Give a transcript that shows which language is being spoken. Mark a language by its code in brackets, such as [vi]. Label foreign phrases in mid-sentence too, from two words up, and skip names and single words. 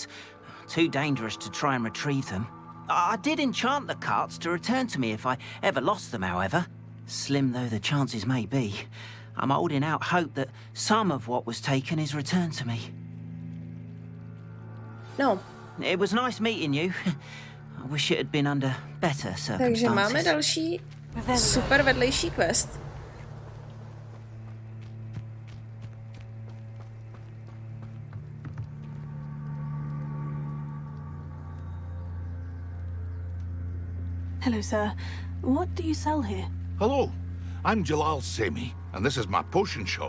[en] Too dangerous to try and retrieve them. I did enchant the carts to return to me if I ever lost them, however. Slim though the chances may be, I'm holding out hope that some of what was taken is returned to me. No. It was nice meeting you. I wish it had been under better circumstances. [cs] Takže máme další super vedlejší quest. [en] Hello, sir. What do you sell here? Hello, I'm Jalal Semi, and this is my potion shop.